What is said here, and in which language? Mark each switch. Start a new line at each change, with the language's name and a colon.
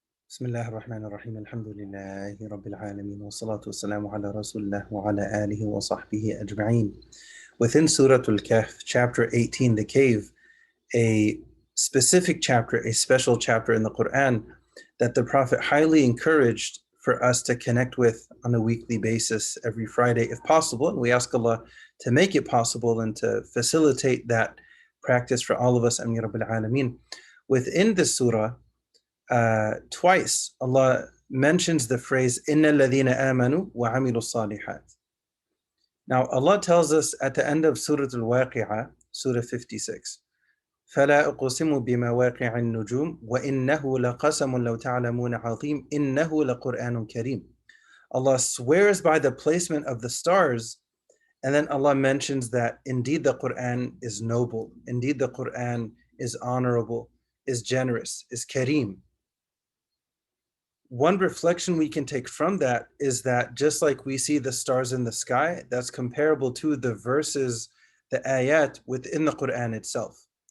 Arabic: بسم الله الرحمن الرحيم الحمد لله رب العالمين والصلاة والسلام على رسول الله وعلى آله وصحبه أجمعين.
English: Within Surah Al-Kahf, chapter 18, the cave, a specific chapter, a special chapter in the Quran that the Prophet highly encouraged for us to connect with on a weekly basis every Friday if possible. And we ask Allah to make it possible and to facilitate that practice for all of us.
Arabic: Ameen Rabbil Alameen.
English: Within the surah, twice Allah mentions the phrase
Arabic: Inna ladina amanu wa amilu salihat.
English: Now Allah tells us at the end of Surah Al-Waqi'ah, Surah 56,
Arabic: فلا أقسم بمواقع النجوم وإنه لقسم لو تعلمون عظيم إنه لقرآن كريم.
English: Allah swears by the placement of the stars, and then Allah mentions that indeed the Quran is noble, indeed the Quran is honorable, is generous, is kareem. One reflection we can take from that is that just like we see the stars in the sky, that's comparable to the verses, the ayat within the Quran itself.